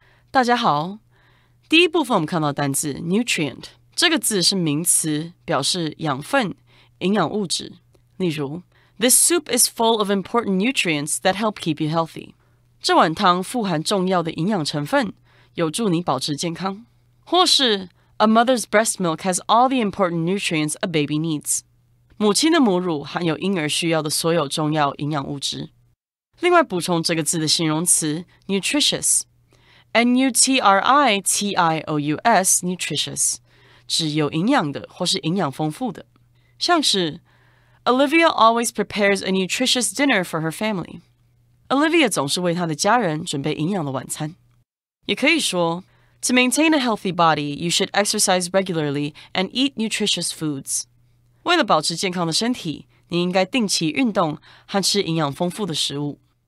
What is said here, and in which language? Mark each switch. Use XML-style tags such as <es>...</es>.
<zh>大家好，第一部分我们看到单字 nutrient， 这个字是名词，表示养分、营养物质。例如</zh> <en>This soup is full of important nutrients that help keep you healthy.</en> <zh>这碗汤富含重要的营养成分，有助你保持健康。或是</zh> <en>A mother's breast milk has all the important nutrients a baby needs.</en> <zh>母亲的母乳含有婴儿需要的所有重要营养物质。另外补充这个字的形容词 nutritious. Nutritious, nutritious, 指有营养的或是营养丰富的。像是</zh> <en>Olivia always prepares a nutritious dinner for her family.</en> <zh>Olivia 总是为她的家人准备营养的晚餐。也可以说</zh> <en>To maintain a healthy body, you should exercise regularly and eat nutritious foods.</en> <zh>为了保持健康的身体，你应该定期运动和吃营养丰富的食物。</zh>